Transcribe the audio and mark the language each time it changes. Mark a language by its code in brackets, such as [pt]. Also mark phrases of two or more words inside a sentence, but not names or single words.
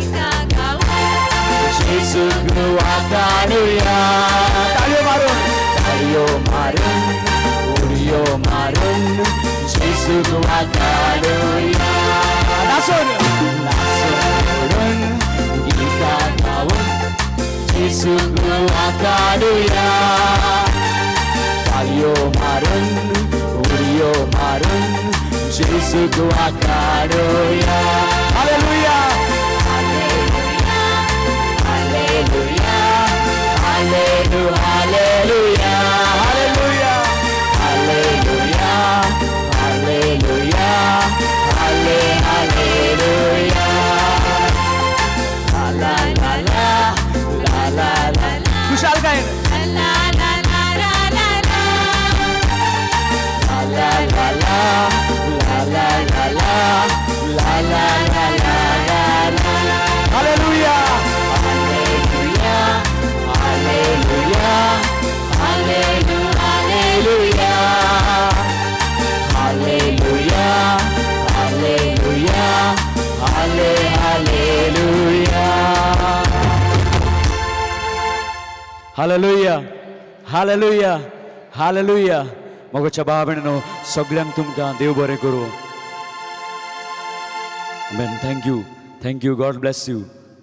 [kok] जेसूक वाखाणुया ताळयो मारून उडयो मारून जेसूक वाखाणुया नाचून म्हणून गितां गावून जेसूक वाखाणुया ताळयो मारून उडयो मारून जेसूक वाखाणुया हालेलुया Hallelujah, hallelujah, hallelujah, hallelujah, hallelujah, hallelujah, la la la la la la. Kushal gain. La la la la la la. La la la la la la la la la la la la. [en] Hallelujah. Hallelujah, hallelujah, hallelujah, hallelujah, hallelujah, hallelujah, hallelujah, hallelujah. [kok] मोगाच्या भावनेनो सगळ्यांक तुमकां देव बरें करूं. [en] Amen. Thank you. God bless you.